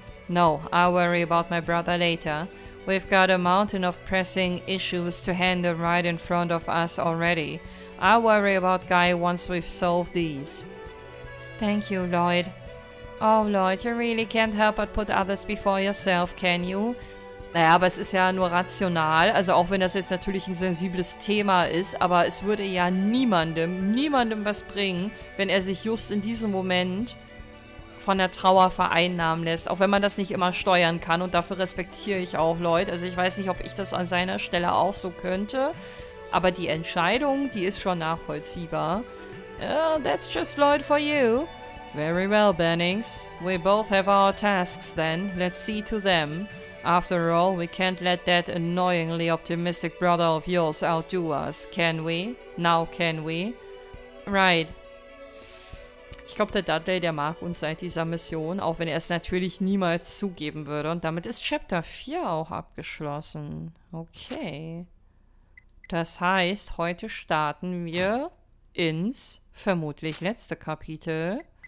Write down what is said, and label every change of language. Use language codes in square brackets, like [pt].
[en] No, I'll worry about my brother later. We've got a mountain of pressing issues to handle right in front of us already. I'll worry about Guy once we've solved these. Thank you, Lloyd. Oh, Lloyd, you really can't help but put others before yourself, can you? [de] Naja, aber es ist ja nur rational, also auch wenn das jetzt natürlich ein sensibles Thema ist, aber es würde ja niemandem was bringen, wenn er sich just in diesem Moment von der Trauer vereinnahmen lässt, auch wenn man das nicht immer steuern kann und dafür respektiere ich auch Leute. Also ich weiß nicht, ob ich das an seiner Stelle auch so könnte, aber die Entscheidung, die ist schon nachvollziehbar. [en] That's just Lloyd for you. Very well, Bennings. We both have our tasks then. Let's see to them. After all, we can't let that annoyingly optimistic brother of yours outdo us, can we? Now can we? Right. [de] Ich glaube, der Dudley, der mag uns seit dieser Mission, auch wenn er es natürlich niemals zugeben würde. Und damit ist Chapter 4 auch abgeschlossen. Okay. Das heißt, heute starten wir ins vermutlich letzte Kapitel.